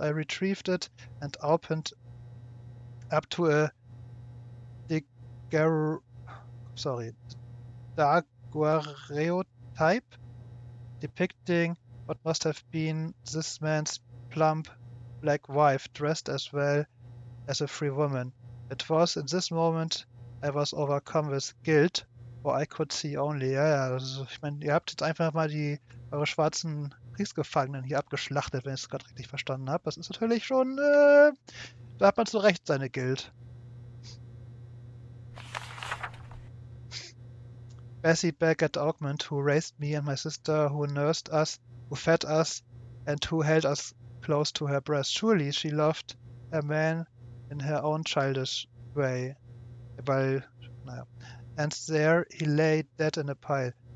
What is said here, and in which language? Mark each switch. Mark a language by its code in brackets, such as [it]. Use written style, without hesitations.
[en] I retrieved it and opened up to a daguerreotype depicting what must have been this man's plump black wife, dressed as well as a free woman. It was in this moment I was overcome with guilt For I could see only. [de] Ja, also ich meine, ihr habt jetzt einfach mal eure schwarzen Kriegsgefangenen hier abgeschlachtet, wenn ich es gerade richtig verstanden habe. Das ist natürlich schon, da hat man zu Recht seine Guild. [en] Bessie back at Augment, who raised me and my sister, who nursed us, who fed us, and who held us close to her breast. Surely she loved a man in her own childish way. [de] Weil, naja. [en] And there he lay dead in a pile.